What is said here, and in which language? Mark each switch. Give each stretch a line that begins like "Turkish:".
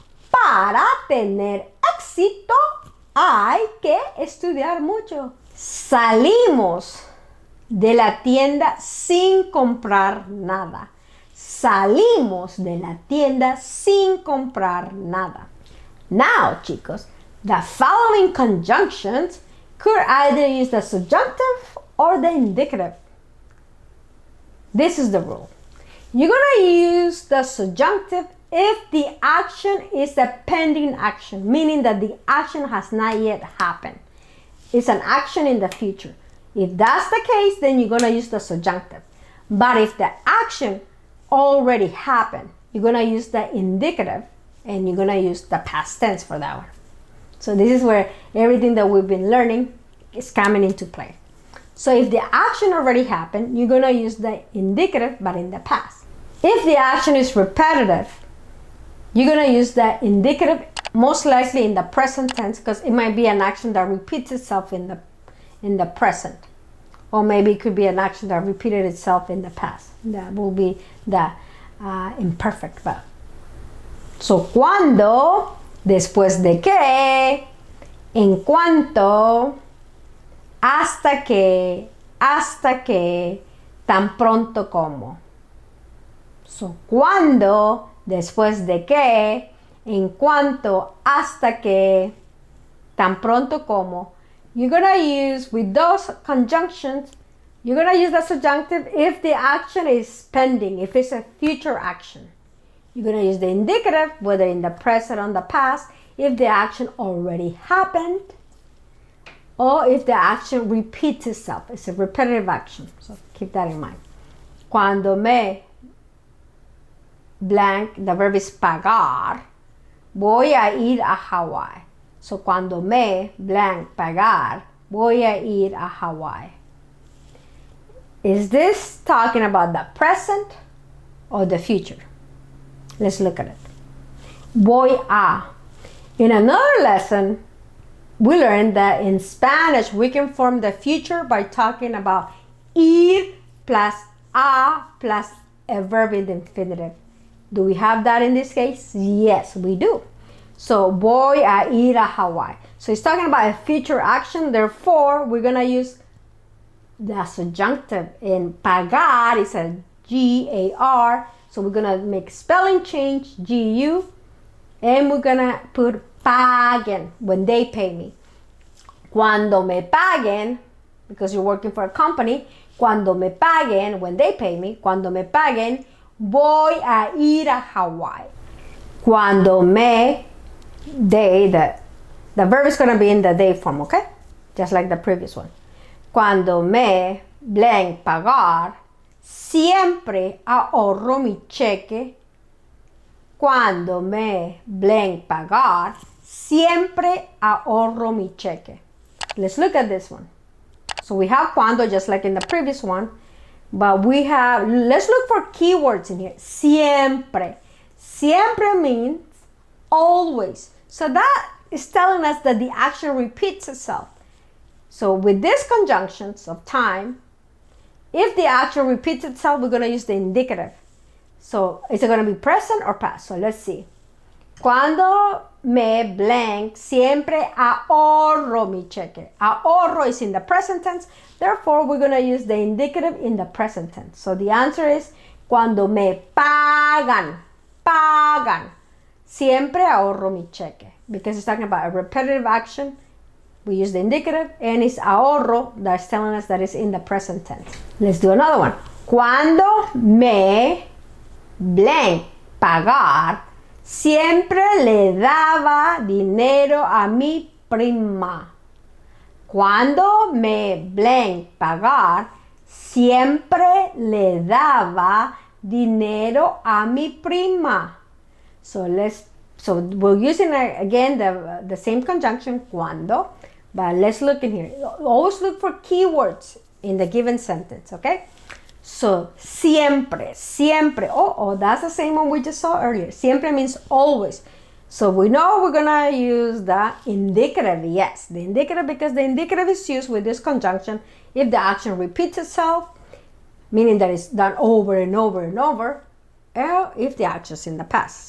Spanish: Para tener éxito, hay que estudiar mucho. Salimos de la tienda sin comprar nada. Salimos de la tienda sin comprar nada.
English: Now, chicos, the following conjunctions could either use the subjunctive or the indicative. This is the rule. You're going to use the subjunctive if the action is a pending action, meaning that the action has not yet happened. It's an action in the future. If that's the case, then you're going to use the subjunctive. But if the action already happened, you're going to use the indicative, and you're going to use the past tense for that one. So this is where everything that we've been learning is coming into play. So if the action already happened, you're going to use the indicative, but in the past. If the action is repetitive, you're going to use the indicative, most likely in the present tense, because it might be an action that repeats itself in the present. Or maybe it could be an action that repeated itself in the past. That will be the imperfect verb.
Spanish: So, cuando, después de que, en cuanto, hasta que, tan pronto como. So, cuando, después de que, en cuanto, hasta que, tan pronto como.
English: You're going to use, with those conjunctions, you're going to use the subjunctive if the action is pending, if it's a future action. You're going to use the indicative, whether in the present or the past, if the action already happened, or if the action repeats itself. It's a repetitive action, so keep that in mind.
Spanish: Cuando me blank,
English: the verb is
Spanish: pagar, voy a ir a Hawaii. So cuando me blank pagar, voy a ir a Hawaii.
English: Is this talking about the present or the future? Let's look at it.
Spanish: Voy a.
English: In another lesson, we learned that in Spanish, we can form the future by talking about ir plus a plus a verb in the infinitive. Do we have that in this case? Yes, we do. So,
Spanish: voy a ir a Hawaii.
English: So, it's talking about a future action. Therefore, we're going to use the subjunctive. In pagar, it's a G-A-R. So, we're going to make spelling change, G-U. And we're going to put
Spanish: paguen,
English: when they pay me.
Spanish: Cuando me paguen,
English: because you're working for a company,
Spanish: cuando me paguen,
English: when they pay me,
Spanish: cuando me paguen, voy a ir a Hawaii. Cuando me,
English: they, the verb is going to be in the they form, okay? Just like the previous one.
Spanish: Cuando me blank pagar, siempre ahorro mi cheque. Cuando me blank pagar, siempre ahorro mi cheque.
English: Let's look at this one. So we have cuando just like in the previous one, but we have, let's look for keywords in here. Siempre. Siempre means always. So that is telling us that the action repeats itself. So with these conjunctions of time, if the action repeats itself, we're going to use the indicative. So is it going to be present or past? So let's see.
Spanish: Cuando me blank, siempre ahorro mi cheque.
English: Ahorro is in the present tense. Therefore, we're going to use the indicative in the present tense. So the answer is
Spanish: cuando me pagan. Pagan. Siempre ahorro mi cheque.
English: Because it's talking about a repetitive action. We use the indicative and it's ahorro that's telling us that it's in the present tense. Let's do another one.
Spanish: Cuando me blank pagar, siempre le daba dinero a mi prima. Cuando me blank pagar, siempre le daba dinero a mi prima.
English: So we're using again the same conjunction cuando, but let's look in here. Always look for keywords in the given sentence, okay? So siempre, siempre. Oh, that's the same one we just saw earlier. Siempre means always. So we know we're gonna use the indicative, yes, the indicative, because the indicative is used with this conjunction if the action repeats itself, meaning that it's done over and over and over, or if the action is in the past.